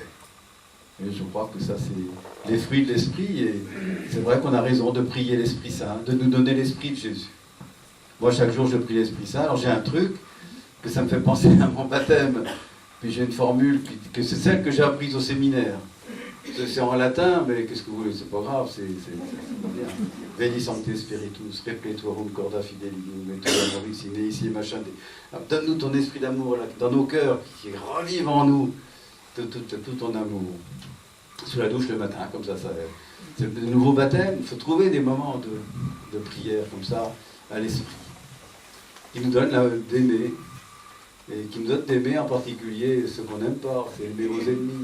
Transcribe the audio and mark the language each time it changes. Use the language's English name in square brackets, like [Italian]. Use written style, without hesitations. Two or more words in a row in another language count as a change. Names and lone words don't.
[French] Et je crois que ça, c'est les fruits de l'Esprit, et c'est vrai qu'on a raison de prier l'Esprit Saint, de nous donner l'Esprit de Jésus. Moi, chaque jour, je prie l'Esprit Saint, alors j'ai un truc, que ça me fait penser à mon baptême, puis j'ai une formule, que c'est celle que j'ai apprise au séminaire. C'est en latin, mais qu'est-ce que vous voulez, c'est pas grave, c'est pas bien. [Latin] Veni Sancte Spiritus, repletuorum corda fidelium, et tout amoris, [French] ici, machin. Donne-nous ton esprit d'amour là, dans nos cœurs, qui revive en nous tout ton amour. Sous la douche le matin, comme ça. C'est le nouveau baptême, il faut trouver des moments de prière comme ça, à l'esprit, qui nous donne d'aimer, et qui nous donne d'aimer en particulier ceux qu'on n'aime pas, c'est aimer aux ennemis.